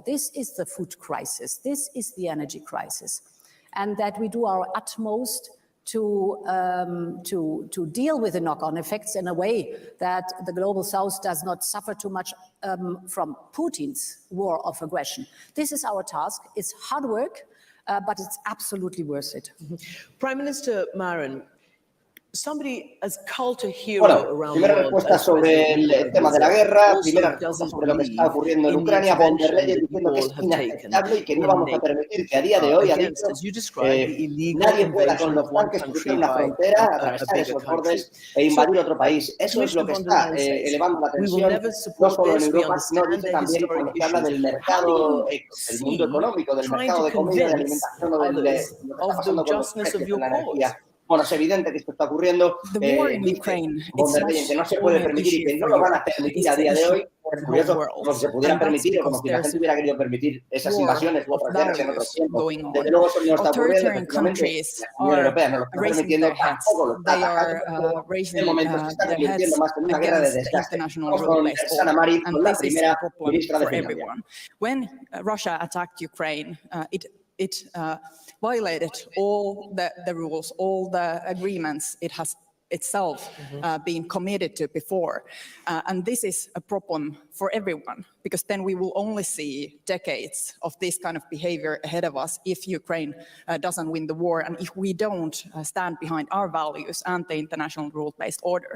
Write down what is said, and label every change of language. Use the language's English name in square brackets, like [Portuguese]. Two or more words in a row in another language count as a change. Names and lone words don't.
[English] This is the food crisis, this is the energy crisis, and that we do our utmost to deal with the knock-on effects in a way that the Global South does not suffer too much from Putin's war of aggression. This is our task. It's hard work, but it's absolutely worth it. Prime Minister Marin, somebody as cult a hero around the [Spanish] primera [English] world, [Spanish] respuesta sobre el tema de la guerra, primera respuesta sobre lo que está ocurriendo en Ucrania, Von der Leyen diciendo que es inaceptable y que no vamos a permitir que a día de hoy, ha dicho, nadie pueda con los tanques cruzar una frontera, atravesar esos bordes e invadir otro país. Eso es lo que está elevando la tensión, no solo en Europa, sino también cuando se habla del mercado, del mundo económico, del mercado de comida, de alimentación o de lo que está pasando con los precios de la energía. Bueno, es evidente que esto está ocurriendo. Von der Leyen, que no se puede permitir y que no lo van a permitir a día de hoy. Curioso, como si se pudieran permitir o como si la gente hubiera querido permitir esas invasiones u otras guerras en otros tiempos. Desde luego eso no está ocurriendo. Efectivamente, la Unión Europea no lo está permitiendo, tampoco lo está atacando. En el momento se está convirtiendo más en una guerra de desgaste. Vamos con Sanna Marin, con la primera ministra de Finlandia. [English] When Russia attacked Ukraine, it violated all the rules, all the agreements it has itself been committed to before. And this is a problem for everyone, because then we will only see decades of this kind of behavior ahead of us if Ukraine doesn't win the war and if we don't stand behind our values and the international rule-based order.